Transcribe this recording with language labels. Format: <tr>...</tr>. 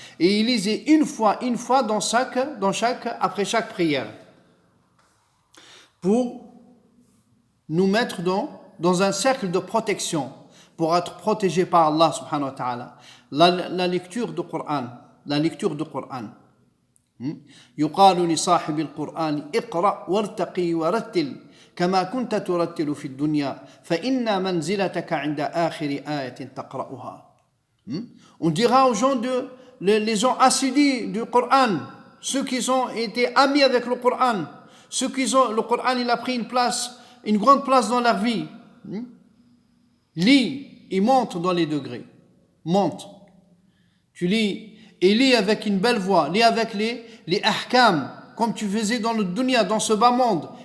<fr>Et il lisait une fois après chaque prière. Pour nous mettre dans un cercle de protection, pour être protégé par Allah subhanahu wa ta'ala. La lecture du Coran.</fr> <ar>يقال لصاحب القرآن اقرأ وارتقي ورتل كما كنت ترتل في الدنيا فإن منزلتك عند آخر آية تقرأها.</ar> <fr>On dira aux gens les gens assidus du Coran, ceux qui ont été amis avec le Coran, le Coran il a pris une grande place dans leur vie. Lis, il monte dans les degrés. Monte. Tu lis, et lis avec une belle voix, lis avec les ahkam, comme tu faisais dans le dunya, dans ce bas monde.</fr>